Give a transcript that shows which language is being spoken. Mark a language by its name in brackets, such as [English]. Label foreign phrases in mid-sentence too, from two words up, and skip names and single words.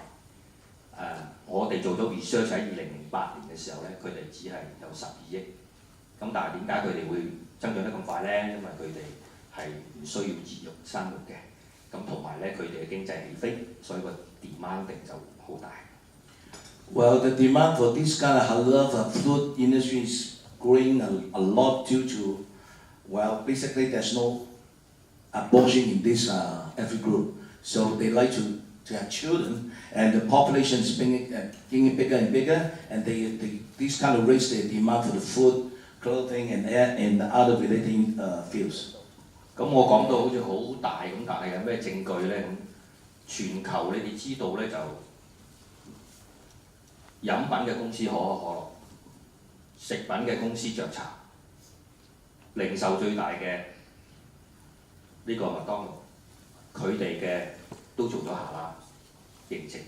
[Cantonese] 我哋做咗 research 喺2008年嘅時候咧，佢哋只係有12億。咁但係點解佢哋會增長得咁快咧？因為佢哋係唔需要節育生活嘅。咁同埋咧，佢哋嘅經濟起飛，所以個 demanding 就好大。 [English] Well, the demand for this kind of halal food industry is growing a lot due to, well, basically there's no abortion in this ethnic group, so they like to have children, and the population is getting bigger and bigger, and these kind of raise their demand for the food, clothing, and other relating fields. [Cantonese] 咁我講到好似好大咁，但係有咩證據咧？咁全球你哋知道咧，就飲品嘅公司可口可樂，食品嘅公司雀茶，零售最大嘅呢個麥當勞，佢哋嘅都做咗下啦認證。